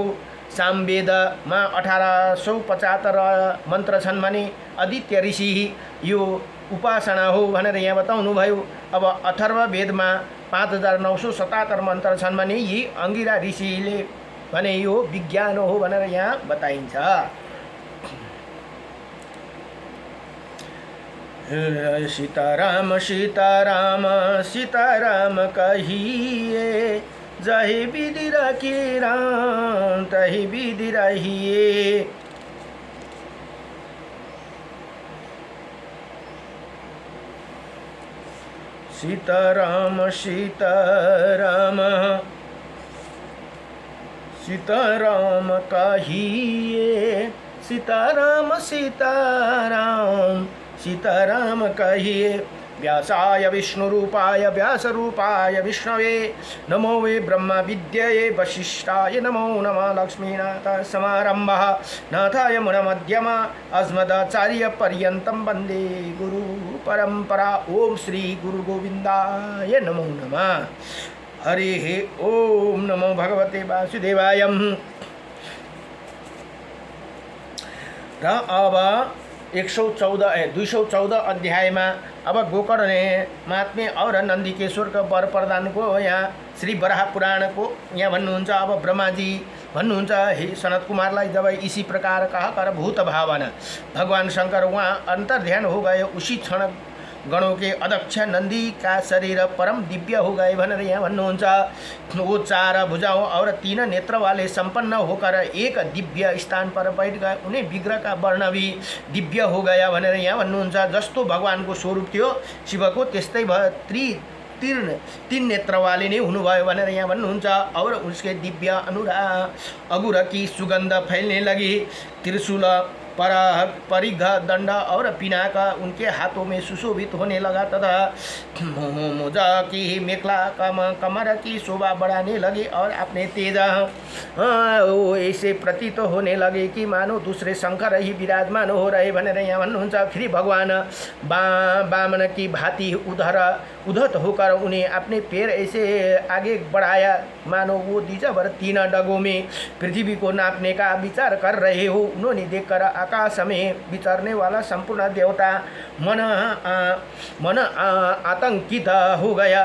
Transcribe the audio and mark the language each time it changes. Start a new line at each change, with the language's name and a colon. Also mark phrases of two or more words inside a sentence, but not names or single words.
Nepali: सामवेदमा 1875 मन्त्र छन् भने आदित्य ऋषि यो उपासना हो भनेर यहाँ बताउनु भयो। अब अथर्व वेदमा 5977 मन्त्र छन् भने यी अंगिरा ऋषिले भने यो विज्ञान हो भनेर यहाँ बताइन्छ।
Hindi: सीताराम सीताराम सीताराम कहिए। जहि विधि रखे राम तहि विधि रहिए। सीताराम सीताराम सीताराम कहिए। सीताराम सीताराम सीताराम कहिए।
Sanskrit: व्यासाय विष्णुरूपाय व्यासरूपाय विष्णवे। नमो वे ब्रह्म विद्यये वशिष्ठाय नमो नमः। लक्ष्मीनाथ समारंभः नाथाय मुनमध्यमा अस्मदाचार्य पर्यन्तं वन्दे गुरु परंपरा। ओम श्री गुरु गोविंदाय नमो नमः। हरि ओम नमो भगवते वासुदेवाय।
Nepali: र अब 214 अध्यायमा अब
Hindi: गोकर्ण महात्म्य और नंदीकेश्वर का वर प्रदान
Nepali: को यहाँ श्री वराह पुराण को यहाँ भन्नुहुन्छ। अब ब्रह्माजी भन्नुहुन्छ।
Hindi: हे सनत कुमारलाई जब इसी प्रकार कहा कर भूत भावना भगवान शंकर वहाँ अंतर्ध्यान हो गए, उसी क्षण गणों के अध्यक्ष नंदी का शरीर परम दिव्य हो गए
Nepali: भनेर यहाँ भन्नुहुन्छ।
Hindi: वो 4 भुजाओं और 3 नेत्र वाले संपन्न होकर एक दिव्य स्थान पर बैठ गए, उन्हें विग्रह का वर्ण भी दिव्य हो गया
Nepali: भनेर यहाँ भन्नुहुन्छ। जस्तो भगवानको स्वरूप थियो शिवको त्यस्तै तीन
Hindi: नेत्र वाले
Nepali: नै हुनुभयो भनेर यहाँ भन्नुहुन्छ।
Hindi: और उसके दिव्य अगुर की सुगंध फैलने लगी। त्रिशूल परिघ दंड और पिनाका उनके हाथों में सुशोभित होने लगा तथा मोजा की मेखला कमर की शोभा बढ़ाने लगे और अपने तेज वो ऐसे प्रतीत होने लगे कि मानो दूसरे शंकर ही विराजमान हो रहे
Nepali: भनेर यहाँ भन्नुहुन्छ।
Hindi: फिर भगवान बामन की भांति उद्धत होकर उन्हें अपने पैर ऐसे आगे बढ़ाया मानो वो दिजभर 3 डगों में पृथ्वी को नापने का विचार कर रहे हो। उन्होंने देखकर आकाश में विचरने वाला संपूर्ण देवता मन आतंकित हो गया।